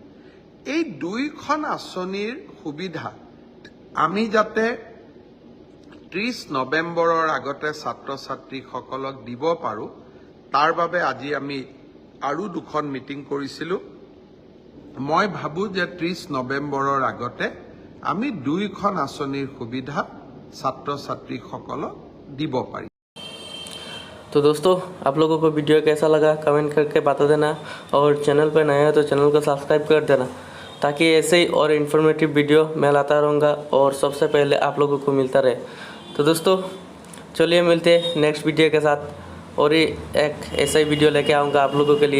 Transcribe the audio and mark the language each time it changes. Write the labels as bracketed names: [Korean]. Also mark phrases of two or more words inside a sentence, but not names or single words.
[Assamese] এই 2খন আঁচনিৰ সুবিধা আমি যাতে 30 নৱেম্বৰৰ আগতে ছাত্ৰ ছাত্ৰীসকলক দিব পাৰোঁ তাৰ বাবে আজি আমি আৰু 2খন মিটিং কৰিছিলোঁ। মই ভাবোঁ যে 30 নৱেম্বৰৰ আগতে আমি 2খন আঁচনিৰ সুবিধা ছাত্ৰ ছাত্ৰীসকলক দিব পাৰিম। [Hindi] तो दोस्तों आप लोगों को वीडियो कैसा लगा कमेंट करके बता देना, और चैनल पर नया है तो चैनल को सब्सक्राइब कर देना, ताकि ऐसे ही और इन्फॉर्मेटिव वीडियो मैं लाता रहूँगा और सबसे पहले आप लोगों को मिलता रहे। तो दोस्तों चलिए मिलते हैं नेक्स्ट वीडियो के साथ, और ये एक ऐसा ही वीडियो लेके आऊँगा आप लोगों के लिए।